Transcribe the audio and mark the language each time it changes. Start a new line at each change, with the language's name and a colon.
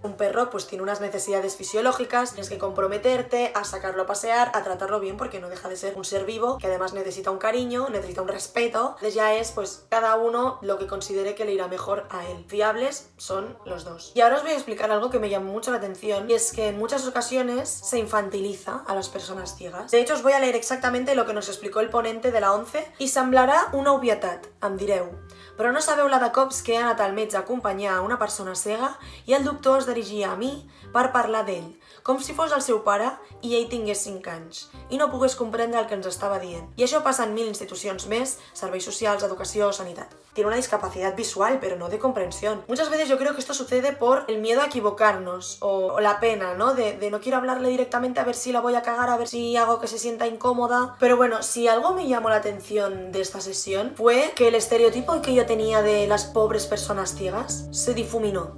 Spanish: Un perro pues tiene unas necesidades fisiológicas, tienes que comprometerte a sacarlo a pasear, a tratarlo bien, porque no deja de ser un ser vivo que además necesita un cariño, necesita un respeto. Entonces ya es pues cada uno lo que considere que le irá mejor a él. Fiables son los dos. Y ahora os voy a explicar algo que me llamó mucho la atención, y es que en muchas ocasiones se infantiliza a las personas ciegas. De hecho, os voy a leer exactamente lo que nos explicó el ponente de la ONCE.
Catalan: I semblarà una obvietat, em direu, però no sabeu la de cops que he anat al metge a acompanyar a una persona cega i el doctor es dirigia a mi per parlar d'ell, com si fos el seu pare i ell tingués 5 anys, i no pogués comprendre el que ens estava dient. I això passa en 1000 institucions més, serveis socials, educació, sanitat.
Spanish: Tiene una discapacidad visual, pero no de comprensión. Muchas veces yo creo que esto sucede por el miedo a equivocarnos o la pena, ¿no? De no quiero hablarle directamente a ver si la voy a cagar, a ver si hago que se sienta incómoda. Pero bueno, si algo me llamó la atención de esta sesión fue que el estereotipo que yo tenía de las pobres personas ciegas se difuminó.